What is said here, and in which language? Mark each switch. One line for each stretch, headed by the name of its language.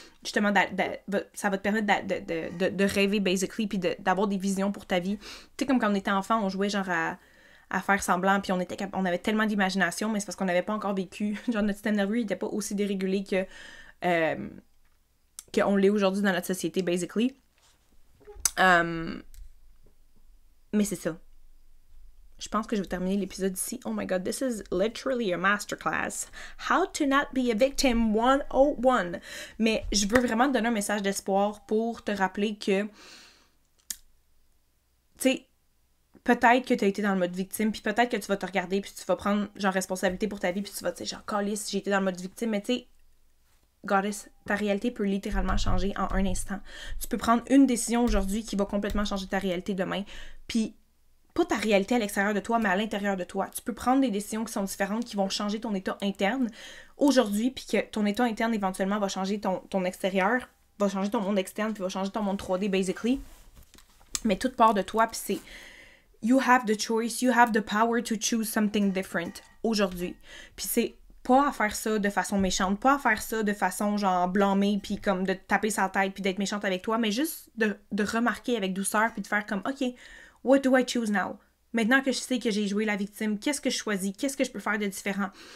French: Justement, ça va te permettre de rêver, basically, puis d'avoir des visions pour ta vie. Tu sais, comme quand on était enfant, on jouait genre à faire semblant puis on avait tellement d'imagination, mais c'est parce qu'on n'avait pas encore vécu. Genre, notre système nerveux, il n'était pas aussi dérégulé qu'on l'est aujourd'hui dans notre société, basically. Mais c'est ça. Je pense que je vais terminer l'épisode ici.
English: Oh my god, this is literally a masterclass. How to not be a victim 101.
French: Mais je veux vraiment te donner un message d'espoir pour te rappeler que, tu sais, peut-être que tu as été dans le mode victime, puis peut-être que tu vas te regarder, puis tu vas prendre, genre, responsabilité pour ta vie, puis tu vas te dire, genre, calisse, j'ai été dans le mode victime, mais tu sais, Goddess, ta réalité peut littéralement changer en un instant. Tu peux prendre une décision aujourd'hui qui va complètement changer ta réalité demain, puis pas ta réalité à l'extérieur de toi, mais à l'intérieur de toi. Tu peux prendre des décisions qui sont différentes, qui vont changer ton état interne aujourd'hui, puis que ton état interne, éventuellement, va changer ton extérieur, va changer ton monde externe, puis va changer ton monde 3D, basically. Mais toute part de toi, puis c'est...
English: You have the choice, you have the power to choose something different
French: aujourd'hui. Puis c'est pas à faire ça de façon méchante, pas à faire ça de façon, genre, blâmée, puis comme de te taper sa tête, puis d'être méchante avec toi, mais juste de remarquer avec douceur, puis de faire comme, OK,
English: what do I choose now?
French: Maintenant que je sais que j'ai joué la victime, qu'est-ce que je choisis? Qu'est-ce que je peux faire de différent?